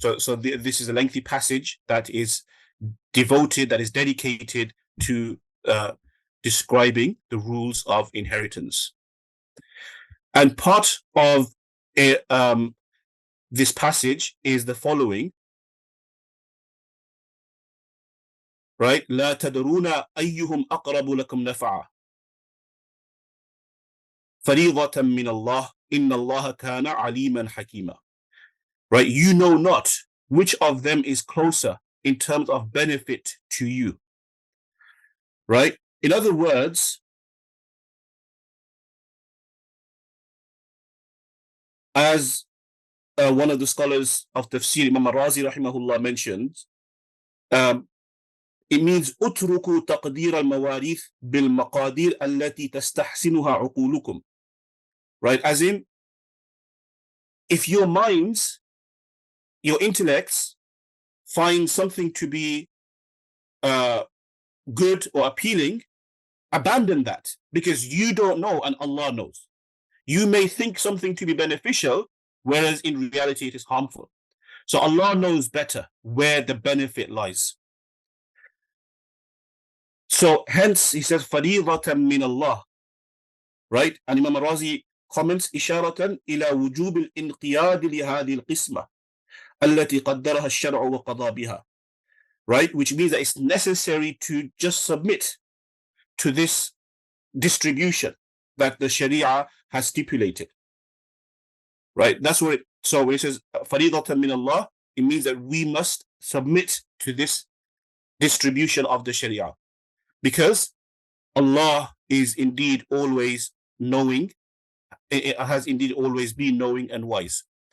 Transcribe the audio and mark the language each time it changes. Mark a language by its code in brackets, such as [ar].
[en] So this is a lengthy passage that is devoted, that is dedicated to describing the rules of inheritance. And part of this passage is the following, right? [ar] لا تدرون أيهم أقرب لكم نفعا فريضة من الله إن الله كان عليما حكيما. [en] Right? You know not which of them is closer in terms of benefit to you. Right? In other words, as one of the scholars of tafsir, Imam Razi rahimahullah, mentioned, it means [ar] اتركوا تقدير المواريث بالمقادير التي تستحسنها عقولكم. [en] Right? As in, if your minds, your intellects, find something to be good or appealing, abandon that, because you don't know and Allah knows. You may think something to be beneficial, whereas in reality it is harmful. So Allah knows better where the benefit lies. So hence he says, [ar] فَرِيضَةً مِّنَ اللَّهِ. [en] Right? And Imam Razi comments, [ar] إِشَارَةً إِلَى وُجُوبِ الْإِنْقِيَادِ لِهَذِهِ الْقِسْمَةِ التي قدرها الشرع وقضى بها. [en] Right? Which means that it's necessary to just submit to this distribution that the Sharia has stipulated. Right? That's what it, so when it says [ar] فَرِيضَةً مِّنَ اللَّهِ, [en] it means that we must submit to this distribution of the Sharia, because Allah is indeed always knowing, it has indeed always been knowing and wise.